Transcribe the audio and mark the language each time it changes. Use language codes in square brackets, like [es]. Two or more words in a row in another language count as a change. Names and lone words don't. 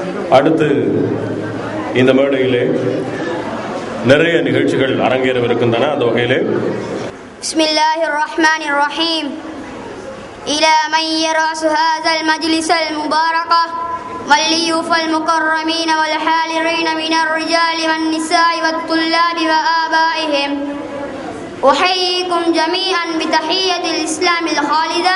[ta] அடுத்து இந்த மேடையிலே நிறைய நிகழ்ச்சிகள் அரங்கேறவிருக்கின்றன. அந்த வகையிலே [ar] بسم الله الرحمن الرحيم. إلى من يرأس هذا المجلس المبارك والليوف المكرمين والحاضرين من الرجال والنساء والطلاب وآبائهم أحييكم جميعا بتحية الإسلام الخالدة.